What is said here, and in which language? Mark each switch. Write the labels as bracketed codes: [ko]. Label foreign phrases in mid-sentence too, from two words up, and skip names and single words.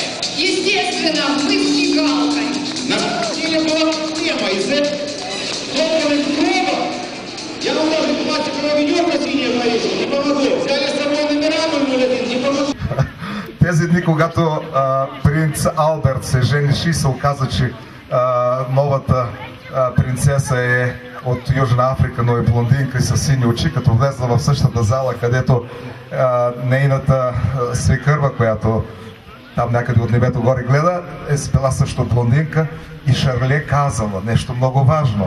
[ru] Естественно, мы с мигалкой. На самом деле была проблема. Из этого толковых пробок я вам даже пластиковое ведерко синее повесил, не помогло. Взяли с собой номера 001, не помогло. [bg] Тези дни, когато принц Алберт се жениши, се оказа, че новата принцеса е от Южна Африка, но е блондинка и с сини очи, като влезла в същата зала, където нейната свекърва, която там някъде от небето горе гледа, е била също блондинка и Шарле казала нещо много важно.